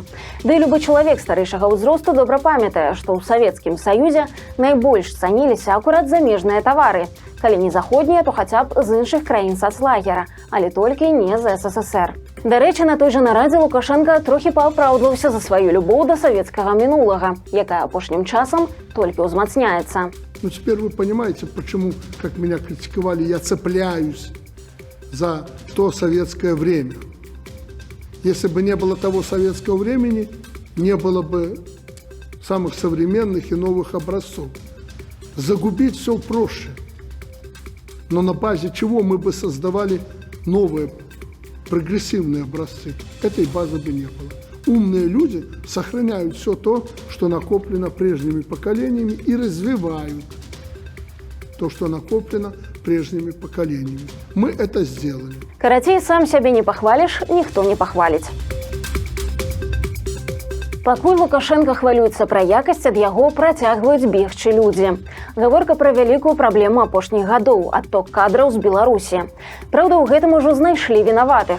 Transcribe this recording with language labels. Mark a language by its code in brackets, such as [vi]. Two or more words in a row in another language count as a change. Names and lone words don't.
[be] Ды і любы чалавек старэйшага ўзросту добра памятае, што ў Савецкім Саюзе найбольш цаніліся акурат замежныя тавары. Калі не заходнія, то хаця б з іншых краін сацлагера, але толькі не з СССР. Дарэчы, на той жа нарадзе Лукашенко трохі паапраўдваўся за сваю любоў да савецкага мінулага, якая апошнім часам толькі ўзмацняецца. Ну, [ru] теперь вы понимаете, почему, как меня критиковали, я цепляюсь за то советское время. Если бы не было того советского времени, не было бы самых современных и новых образцов. Загубить все проще. Но на базе чего мы бы создавали новые прогрессивные образцы? Этой базы бы не было. Умные люди сохраняют все то, что накоплено прежними поколениями, и развивают то, что накоплено прежними поколениями. Мы это сделали. [be] Карацей, сам сябе не пахваліш, ніхто не пахваліць. Пакуль Лукашенко хвалюецца пра якасць, ад яго працягваюць бегчы людзі. Гаворка пра вялікую праблему апошніх гадоў – адток кадраў з Беларусі. Праўда, у гэтым ужо знайшлі вінаватых.